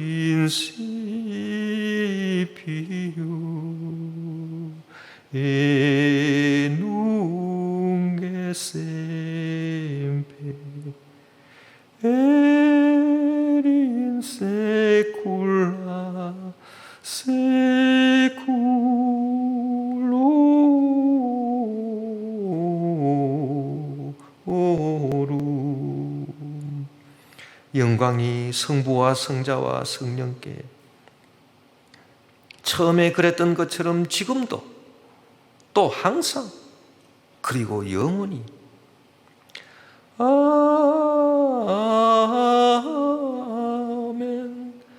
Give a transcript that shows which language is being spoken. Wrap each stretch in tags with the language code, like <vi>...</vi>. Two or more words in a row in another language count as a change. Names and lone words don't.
<la>principio et nunc et semper et in saecula saeculorum.</la> <ko>영광이 성부와 성자와 성령께 처음에 그랬던 것처럼 지금도 또 항상 그리고 영원히 아멘</ko>